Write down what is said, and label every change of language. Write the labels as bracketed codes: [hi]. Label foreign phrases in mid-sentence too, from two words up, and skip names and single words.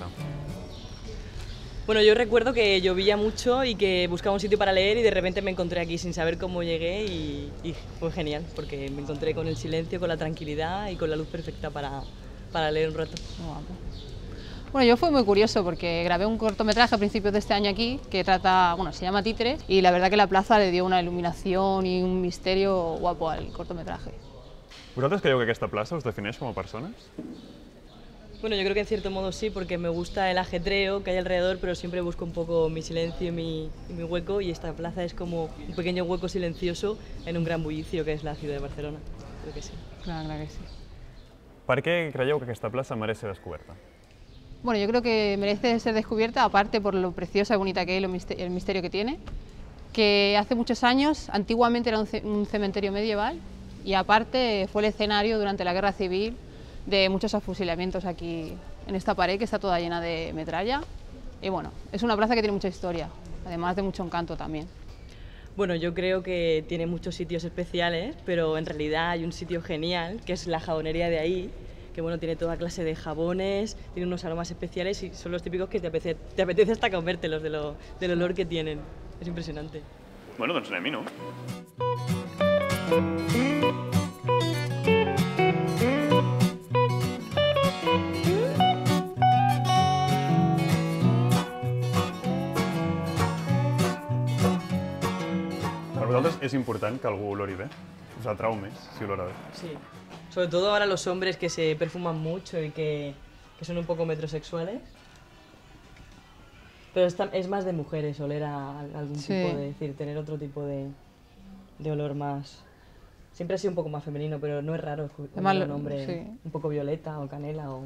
[es] Bueno, yo recuerdo que llovía mucho y que buscaba un sitio para leer y de repente me encontré aquí sin saber cómo llegué y fue genial porque me encontré con el silencio, con la tranquilidad y con la luz perfecta para leer un rato. Bueno, yo fue muy curioso porque grabé un cortometraje a principios de este año aquí que trata, bueno, se llama Títeres y la verdad que la plaza le dio una iluminación y un misterio guapo al cortometraje. [ca] ¿Vosaltres creieu que aquesta plaça us defineix com a persones? [es] Bueno, yo creo que en cierto modo sí, porque me gusta el ajetreo que hay alrededor, pero siempre busco un poco mi silencio y mi hueco, y esta plaza es como un pequeño hueco silencioso en un gran bullicio que es la ciudad de Barcelona. Creo que sí. Claro que sí. [ca] Per què creieu que aquesta plaça mereix ser descoberta? [es] Bueno, yo creo que merece ser descubierta, aparte por lo preciosa y bonita que es, el misterio que tiene, que hace muchos años, antiguamente era un cementerio medieval, y aparte fue el escenario durante la Guerra Civil de muchos afusilamientos aquí en esta pared que está toda llena de metralla. Y bueno, es una plaza que tiene mucha historia, además de mucho encanto también. Bueno, yo creo que tiene muchos sitios especiales, pero en realidad hay un sitio genial, que es la jabonería de ahí, que bueno, tiene toda clase de jabones, tiene unos aromas especiales y son los típicos que te apetece hasta comértelos del olor que tienen. Es impresionante. [ca] Bueno, doncs anem-hi, no? Per vosaltres és important que algú olori bé? Us atrau més si olora bé? [es] Sí, sobre todo ahora los hombres que se perfuman mucho y que son un poco metrosexuales. Pero es más de mujeres oler a algún tipo de, decir, tener otro tipo de olor más... Siempre ha sido un poco más femenino, pero no es raro oler a un hombre un poco violeta o canela o...